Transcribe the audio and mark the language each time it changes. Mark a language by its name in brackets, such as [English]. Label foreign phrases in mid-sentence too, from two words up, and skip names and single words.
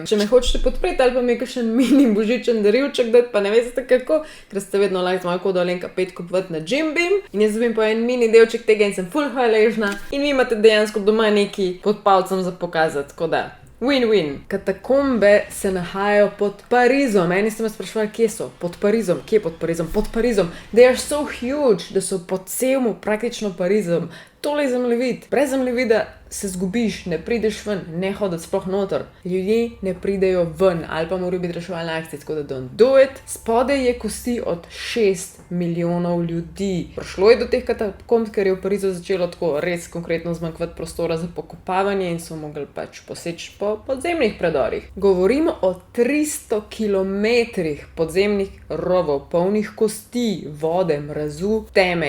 [Slovenian] Če me hočete podpreti ali pa mi kakšen mini božičen darilček dati, pa ne veste kako, ker ste vedno like z mojo kodo Alenka 5 kupovati na Jim Beam in jaz dobim po en mini delček tega in sem full hvaležna in vi imate dejansko doma neki pod palcem za pokazati, tako da. [English] Win-win. [Slovenian] Katakombe se nahajajo pod Parizom. Eni ste me sprašvali, kje so? Pod Parizom. Kje pod Parizom? Pod Parizom. [English] They are so huge, [Slovenian] da so pod celmu praktično Parizom. Tole je zemljevid. Brez zemljevida se zgubiš, ne prideš ven, ne hoditi sploh noter. Ljudje ne pridejo ven, ali pa morajo biti reševalne akcije, tako da [English] don't do it. [Slovenian] Spodaj je kosti od 6 milijonov ljudi. Prišlo je do teh katakomb, ker je v Parizu začelo tako res konkretno zmanjkvati prostora za pokopavanje in so mogli pač poseči po podzemnih predorih. Govorimo o 300 kilometrih podzemnih rovov, polnih kosti, vode, mrazu, teme.